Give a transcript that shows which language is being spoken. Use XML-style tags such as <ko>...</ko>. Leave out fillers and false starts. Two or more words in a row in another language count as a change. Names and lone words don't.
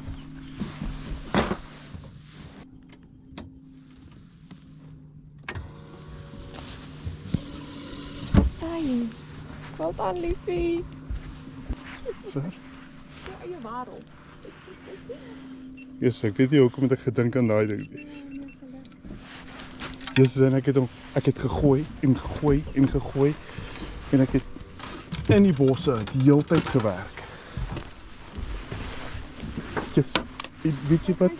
<af>Asai. Wel dan, liefie. Ver. Ja, je waarom? Yes, ek weet nie hoekom het ek gedink aan daai ding nie. Yes, en ek het gegooi en gegooi en gegooi en ek het in die bosse die hele tyd gewerk. Yes, weet jy wat?</af>